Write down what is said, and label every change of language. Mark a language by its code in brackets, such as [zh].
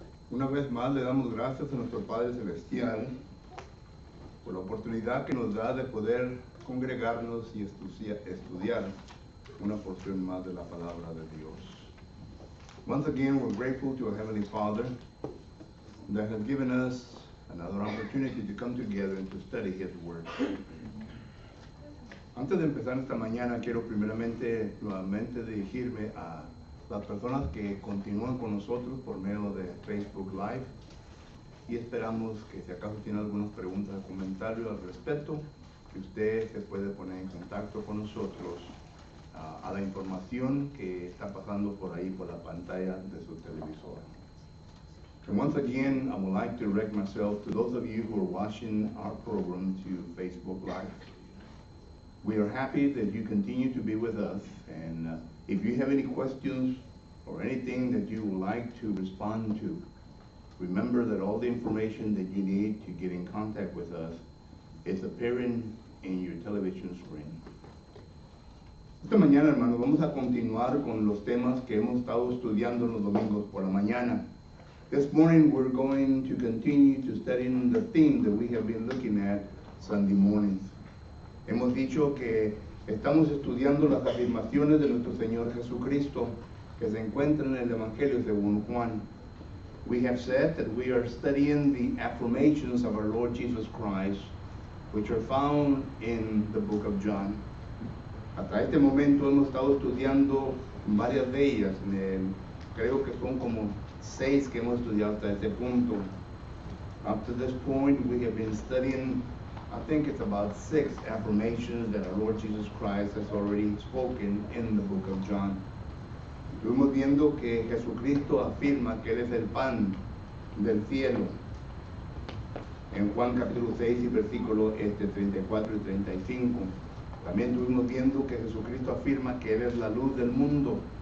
[es] Una vez más le damos gracias a nuestro Padre Celestial por la oportunidad que nos da de poder congregarnos y estudiar una porción más de la palabra de Dios. [en] Once again, we're grateful to our Heavenly Father that has given us another opportunity to come together and to study His Word. [es] Antes de empezar esta mañana, quiero primeramente nuevamente dirigirme a las personas que continúan con nosotros por medio de Facebook Live y esperamos que si acaso tiene algunas preguntas o comentarios al respecto, que usted se puede poner en contacto con nosotros a la información que está pasando por ahí por la pantalla de su televisor. [en] And once again, I would like to direct myself to those of you who are watching our program to Facebook Live. We are happy that you continue to be with us, and if you have any questions or anything that you would like to respond to, remember that all the information that you need to get in contact with us is appearing in your television screen. [es] Esta mañana, hermanos, vamos a continuar con los temas que hemos estado estudiando los domingos por la mañana. [en] This morning we're going to continue to study the theme that we have been looking at Sunday mornings. [es] Hemos dicho que estamos estudiando las afirmaciones de nuestro Señor Jesucristo que se encuentran en el Evangelio según Juan. [en] We have said that we are studying the affirmations of our Lord Jesus Christ, which are found in the book of John. [es] Hasta este momento hemos estado estudiando varias de ellas. Creo que son como 6 que hemos estudiado hasta este punto. [en] Up to this point, we have been studying, I think it's about 6 affirmations that our Lord Jesus Christ has already spoken in the book of John. [es] Estuvimos viendo que Jesucristo afirma que Él es el pan del cielo. En Juan capítulo 6 y versículos 34 y 35. También estuvimos viendo que Jesucristo afirma que Él es la luz del mundo.